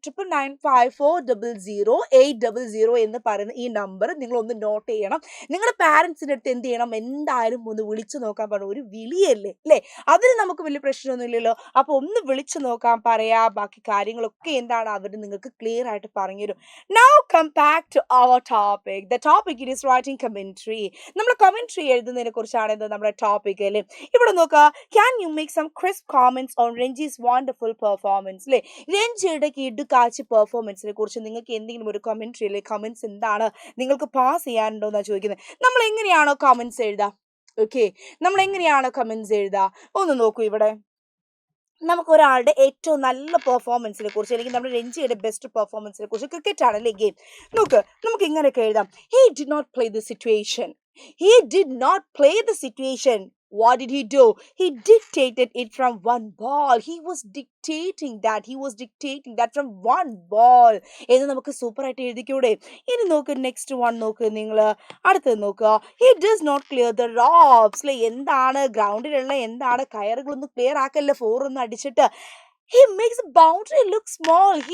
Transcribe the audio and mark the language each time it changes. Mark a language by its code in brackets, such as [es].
[ml] 9995400800 എന്ന് പറയുന്ന ഈ നമ്പർ നിങ്ങളൊന്ന് നോട്ട് ചെയ്യണം. നിങ്ങളുടെ പാരൻസിൻ്റെ അടുത്ത് എന്ത് ചെയ്യണം, എന്തായാലും ഒന്ന് വിളിച്ചു നോക്കാൻ പറഞ്ഞു. ഒരു വിളിയല്ലേ അല്ലേ, അതിന് നമുക്ക് വലിയ പ്രശ്നമൊന്നുമില്ലല്ലോ. അപ്പോൾ ഒന്ന് വിളിച്ചു നോക്കാൻ പറയാ, ബാക്കി കാര്യങ്ങളൊക്കെ എന്താണ് അവർ നിങ്ങൾക്ക് ക്ലിയർ ആയിട്ട് പറഞ്ഞു തരും. [en] Now come back to our topic. The topic is writing commentary. [ml] നമ്മൾ കമന്ററി എഴുതുന്നതിനെ കുറിച്ചാണ് നമ്മുടെ ടോപ്പിക് അല്ലേ. ഇവിടെ നോക്കുക, [en] can you make some crisp comments on Renji's wonderful performance അല്ലേ. [ml] രഞ്ജിയുടെ കിടുക്കാച്ചി പെർഫോമൻസിനെ കുറിച്ച് നിങ്ങൾക്ക് എന്തെങ്കിലും ഒരു കമന്ററി അല്ലെ കമന്റ്സ് എന്താണ് നിങ്ങൾക്ക് പാസ് ചെയ്യാനുണ്ടോ എന്നാണ് ചോദിക്കുന്നത്. നമ്മൾ എങ്ങനെയാണോ കമന്റ്സ് എഴുതുക, ഓക്കെ, നമ്മൾ എങ്ങനെയാണോ കമന്റ്സ് എഴുതുക ഒന്ന് നോക്കൂ. ഇവിടെ നമുക്ക് ഒരാളുടെ ഏറ്റവും നല്ല പെർഫോമൻസിനെ കുറിച്ച് അല്ലെങ്കിൽ നമ്മുടെ രഞ്ജിയുടെ ബെസ്റ്റ് പെർഫോമൻസിനെ കുറിച്ച്, ക്രിക്കറ്റ് ആണല്ലേ ഗെയിം, നോക്ക് നമുക്ക് ഇങ്ങനെയൊക്കെ എഴുതാം. [en] He did not play the situation. He did not play the situation. What did he do? He dictated it from one ball. He was dictating that from one ball. [ml] എന്ന് നമുക്ക് super ആയിട്ട് എഴുതിക്കൂടെ. ഇനി നോക്ക്, next one നോക്ക്, നിങ്ങൾ അടുത്തത് നോക്കുക. [en] He does not clear the ropes. [ml] എന്താണ് ഗ്രൗണ്ടിലുള്ള എന്താണ് കയറുകളൊന്നും ക്ലിയർ ആക്കല്ല, 4 ഒന്നും അടിച്ചിട്ട്. [en] He makes the boundary look small.